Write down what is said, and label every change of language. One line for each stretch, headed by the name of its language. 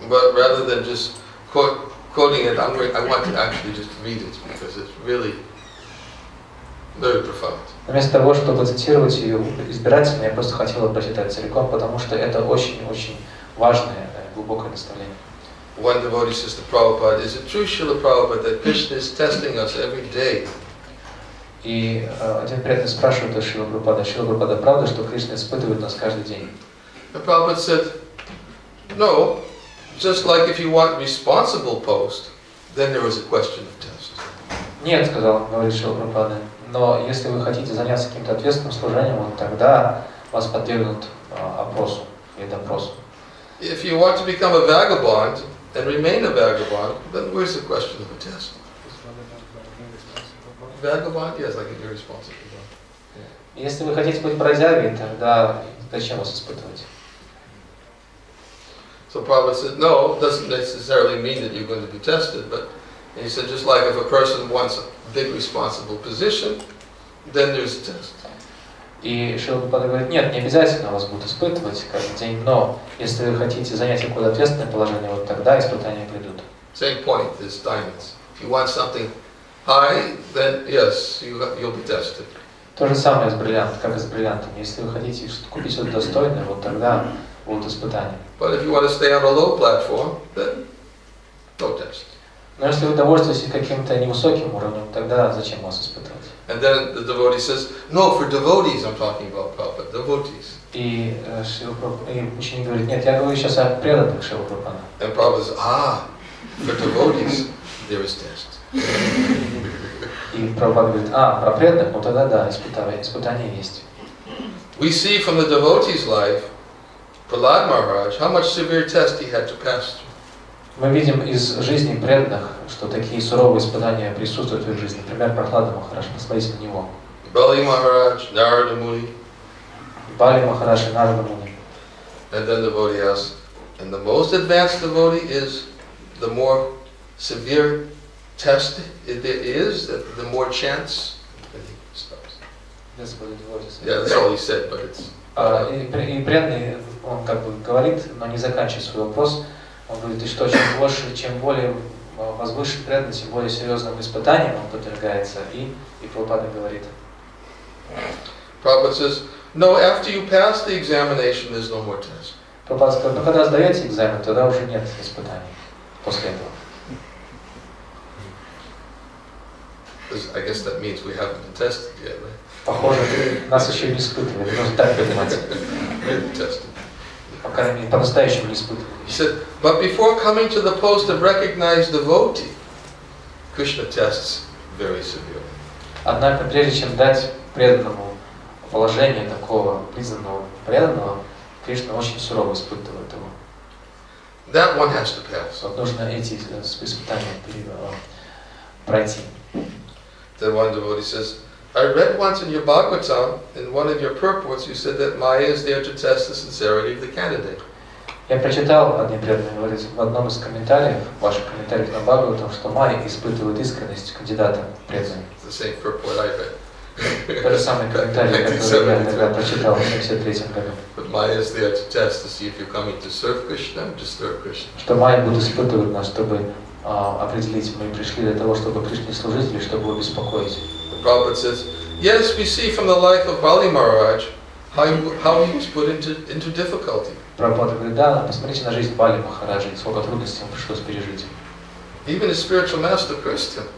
English: But rather than just quoting it, I want to actually just read it because it's really very profound.
Russian: Вместо того, чтобы цитировать ее избирательно, я просто хотел прочитать целиком, потому что это очень-очень важное, глубокое наставление.
English: One devotee says to Prabhupada, "Is it true, Srila Prabhupada, that Krishna is testing us every day?"
Russian: И один преданный спрашивает у Шрила Прабхупада, правда, что Кришна испытывает нас каждый день?
English: And Prabhupada said, "No, just like if you want responsible post, then there is a question of test."
Russian: Нет, говорит Шрила Прабхупада, но если вы хотите заняться каким-то ответственным служением, вот тогда вас подвергнут опросу и допросу.
English: If you want to become a vagabond and remain a vagabond, then where's the question of a test? Vagabond, yes, like an irresponsible one.
Russian: Если вы хотите быть бродягой, тогда зачем вас испытывать?
English: So Prabhupada said, no, it doesn't necessarily mean that you're going to be tested, but he said just like if a person wants a big responsible position, then there's a test.
Russian: И Шрила Прабхупада говорит, нет, не обязательно вас будут испытывать каждый день, но если вы хотите занять какое-то ответственное положение, вот тогда испытания придут.
English: Same point as diamonds. If you want something high, then yes, you'll be tested.
Russian: То же самое с бриллиантом, как и с бриллиантами. Если вы хотите купить что-то достойное, вот тогда будут испытания.
English: But if you want to stay on a low platform, then no test.
Russian: Но если вы довольствуетесь каким-то невысоким уровнем, тогда зачем вас испытывать?
English: And then the devotee says, no, for devotees I'm talking about, Prabhupada, devotees.
Russian: И ученик говорит, нет, я говорю сейчас о преданных Шрила Прабхупады.
English: And Prabhupada says, for devotees there is test.
Russian: И Прабхупада говорит, про преданных, ну тогда да, испытания есть.
English: We see from the devotee's life, Prahlad Maharaj, how much severe test he had to pass through.
Russian: Мы видим из жизни преданных, что такие суровые испытания присутствуют в их жизни. Например, Прахлада Махарадж, посмотрите на него.
English: Bali Maharaj, Narada Muni.
Russian: Бали Махарадж и Нарада Муни.
English: And then the devotee asks, and the most advanced devotee is the more severe test it is, the more chance. And he stops. Yeah, that's all he said, but it's...
Russian: И преданный, он как бы говорит, но не заканчивает свой вопрос. Он говорит, и что чем более возвышен преданный, тем более серьезным испытанием он подвергается. И Прабхупада говорит.
English: Prabhupada says, no, after you pass the examination, there's no more test.
Russian: Прабхупада сказал, ну когда сдаете экзамен, тогда уже нет испытаний после этого.
English: I guess that means we haven't been tested yet, right?
Russian: Похоже, нас еще не испытывали, нужно так понимать. По крайней мере, по-настоящему не испытывали.
English: He said, but before coming to the post of recognized devotee, Krishna tests very severely.
Russian: Однако, прежде чем дать преданному положение такого признанного преданного, Кришна очень сурово испытывает его.
English: That one has to pass.
Russian: Вот нужно эти испытания пройти.
English: Then one devotee says, I read once in your Bhagavatam, in one of your purports, you said that Maya is there to test the sincerity of the candidate.
Russian: Я прочитал, один преданный говорит, в одном из комментариев, ваших комментариев на Бхагаватам, что Майя испытывает искренность кандидата в преданные.
English: It's the same purport I read.
Russian: То же самое комментарий, который я тогда прочитал в 1973 году.
English: But Maya is there to test to see if you're coming to serve Krishna or to disturb Krishna.
Russian: Что Майя будет испытывать нас, чтобы определить, мы пришли для того, чтобы Кришне служить или чтобы его беспокоить.
English: Prabhupada says, yes, we see from the life of Bali Maharaj how he was put into difficulty.
Russian: Прабхупада говорит, да, посмотрите на жизнь Бали Махараджа, сколько трудностей ему пришлось пережить.
English: Even his spiritual master cursed him.